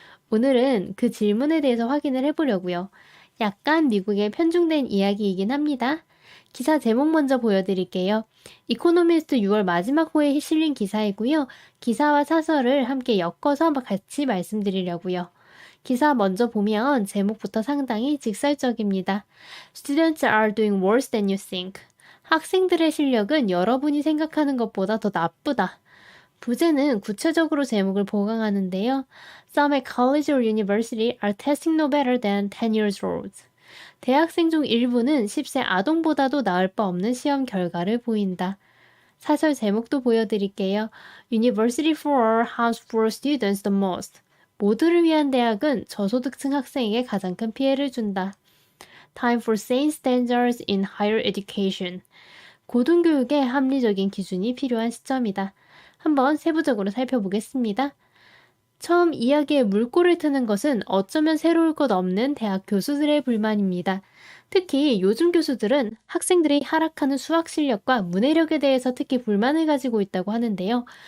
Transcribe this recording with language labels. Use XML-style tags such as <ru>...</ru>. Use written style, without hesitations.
<ko>오늘은 그 질문에 대해서 확인을 해보려고요. 약간 미국에 편중된 이야기이긴 합니다. 기사 제목 먼저 보여드릴게요. 이코노미스트 6월 마지막 호에 실린 기사이고요. 기사와 사설을 함께 엮어서 같이 말씀드리려고요. 기사 먼저 보면 제목부터 상당히 직설적입니다.</ko> <en>Students are doing worse than you think.</en> <ko>학생들의 실력은 여러분이 생각하는 것보다 더 나쁘다. 부제는 구체적으로 제목을 보강하는데요.</ko> <en>Some at college or university are testing no better than 10 years old.</en> <ko>대학생 중 일부는 10세 아동보다도 나을 바 없는 시험 결과를 보인다. 사설 제목도 보여드릴게요.</ko> <en>University for harms poor students the most.</en> <ko>모두를 위한 대학은 저소득층 학생에게 가장 큰 피해를 준다.</ko> <en>Time for sane standards in higher education.</en> <ko>고등교육에 합리적인 기준이 필요한 시점이다. 한번 세부적으로 살펴보겠습니다. 처음 이야기에 물꼬를 트는 것은 어쩌면 새로울 것 없는 대학 교수들의 불만입니다. 특히 요즘 교수들은 학생들이 하락하는 수학 실력과 문해력에 대해서 특히 불만을 가지고 있다고 하는데요.</ko>